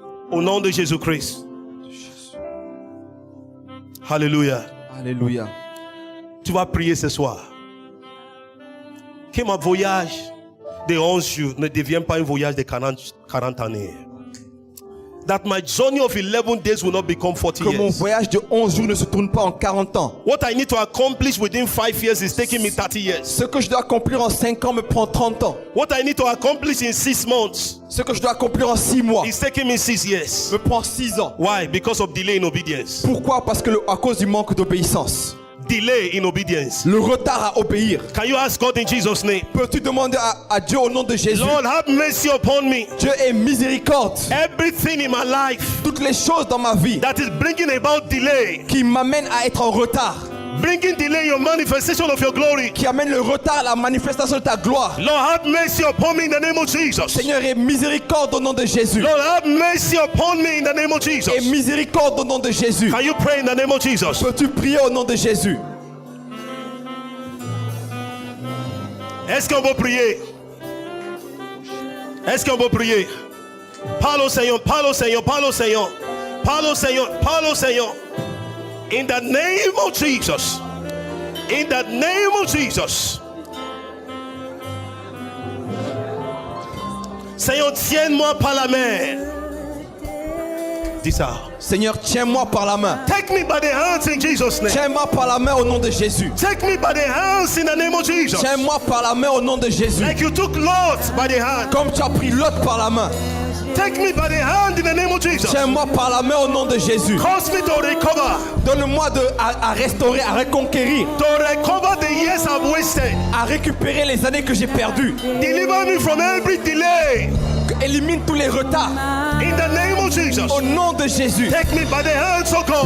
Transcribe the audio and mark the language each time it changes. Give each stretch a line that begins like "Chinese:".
French: Au nom de Jésus-Christ. Hallelujah. Alléluia. Tu vas prier ce soir. Que mon voyage de 11 jours ne devienne pas un voyage de 40 années.
English: That my journey of 11 days will not become 40
French: Que mon
English: years.
French: voyage de 11 jours ne se tourne pas en 40 ans.
English: What I need to accomplish within 5 years is taking me 30 years.
French: Ce que je dois accomplir en 5 ans me prend 30 ans.
English: What I need to accomplish in 6 months
French: Ce que je dois accomplir en 6 mois
English: is taking me 6 years.
French: me prend 6 ans.
English: Why? Because of delay in obedience.
French: Pourquoi? Parce que à cause du manque d'obéissance.
English: Delay in obedience.
French: Le retard à obéir.
English: Can you ask God in Jesus' name?
French: Peux-tu demander à Dieu au nom de Jésus?
English: Lord, have mercy upon me.
French: Dieu est miséricorde.
English: Everything in my life
French: Toutes les choses dans ma vie
English: that is bringing about delay,
French: qui m'amènent à être en retard,
English: bringing delay in your manifestation of your glory.
French: qui amènent le retard à la manifestation de ta gloire.
English: Lord, have mercy upon me in the name of Jesus.
French: Seigneur, aie miséricorde au nom de Jésus.
English: Lord, have mercy upon me in the name of
French: Aie
English: Jesus.
French: miséricorde au nom de Jésus.
English: Can you pray in the name of Jesus?
French: Peux-tu prier au nom de Jésus? Est-ce qu'on peut prier? Est-ce qu'on peut prier? Parle au Seigneur, parle au Seigneur, parle au Seigneur. Parle au Seigneur, parle au Seigneur.
English: In the name of Jesus. In the name of Jesus.
French: Seigneur, tiens-moi par la main. Dis ça. Seigneur, tiens-moi par la main.
English: Take me by the hands in Jesus' name.
French: Tiens-moi par la main au nom de Jésus.
English: Take me by the hands in the name of Jesus.
French: Tiens-moi par la main au nom de Jésus.
English: Like you took Lot by the hand.
French: Comme tu as pris Lot par la main.
English: Take me by the hand in the name of Jesus.
French: Tiens-moi par la main au nom de Jésus.
English: Cause me to recover.
French: Donne-moi à restaurer, à reconquérir,
English: To recover the years I've wasted.
French: à récupérer les années que j'ai perdues.
English: Deliver me from every delay.
French: Élimine tous les retards.
English: In the name of Jesus.
French: Au nom de Jésus.
English: Take me by the hands, oh God.